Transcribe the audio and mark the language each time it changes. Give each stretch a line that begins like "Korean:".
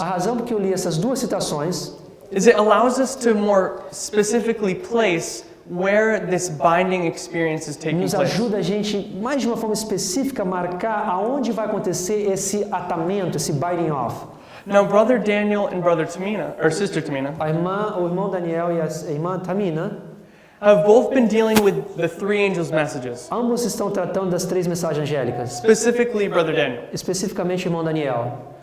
Portuguese: A razão por que eu li essas duas citações
English: is it allows us to more specifically place where this binding experience is taking
Portuguese: nos
English: place.
Portuguese: ajuda a gente, mais de uma forma específica, a marcar aonde vai acontecer esse atamento, esse binding off.
English: Now, Brother Daniel and Brother Tamina, or Sister Tamina,
Portuguese: O irmão Daniel e a irmã Tamina,
English: have both been dealing with the three angels' messages.
Portuguese: ambos estão tratando das três mensagens angélicas,
English: Specifically, Brother Daniel.
Portuguese: especificamente o irmão Daniel.